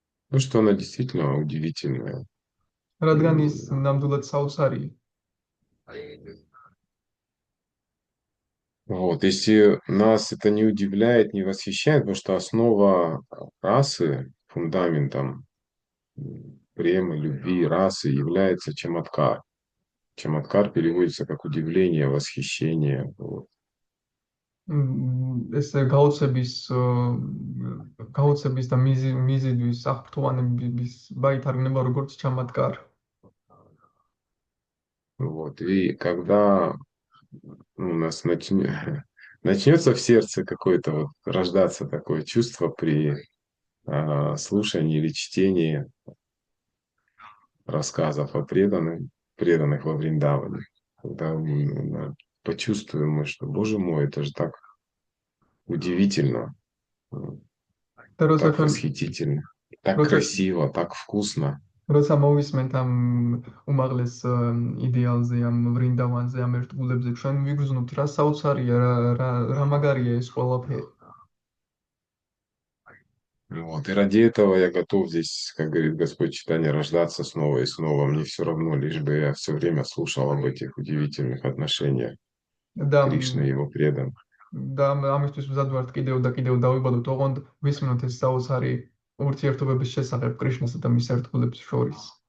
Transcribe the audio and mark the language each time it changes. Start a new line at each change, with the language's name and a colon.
Russian: Ну что она действительно удивительная.
Georgian: რადგან ის ნამდვილად საოცარია.
Russian: Вот, если нас это не удивляет, не восхищает, потому что основа расы, фундаментом премы, любви, расы является чаматкар. Чаматкар переводится как удивление, восхищение. Вот.
Georgian: ეს გაოცების და მიზიდვის აღფრთოვანების გაითარგმნება როგორც ჩამატკარ.
Russian: Вот. И когда у нас начнется в сердце какое-то вот рождаться такое чувство при слушании или чтении рассказов о преданных во Вриндаване, когда мы почувствуем, что, Боже мой, это же так удивительно, так восхитительно, так красиво, так вкусно.
Georgian: როცა მოვისმენთ ამ უმაღლეს იდეალზე, ამ ვრინდავანზე, ამ ერთგულებზე, ჩვენ ვიგრძნობთ რა საოცარია, რა მაგარია ეს ყველაფერი.
Russian: Вот. И ради этого я готов здесь, как говорит Господь Чайтанья, рождаться снова и снова. Мне все равно, лишь бы я все время слушал об этих удивительных отношениях Кришны и его преданных.
Georgian: და ამისთვის ვზადვართ კიდევ და კიდევ დავიბადოთ, ოღონდ ვისმინოთ ეს საოცარი ურთიერთობების შესახებ კრიშნასა და მის ერთგულებს შორის.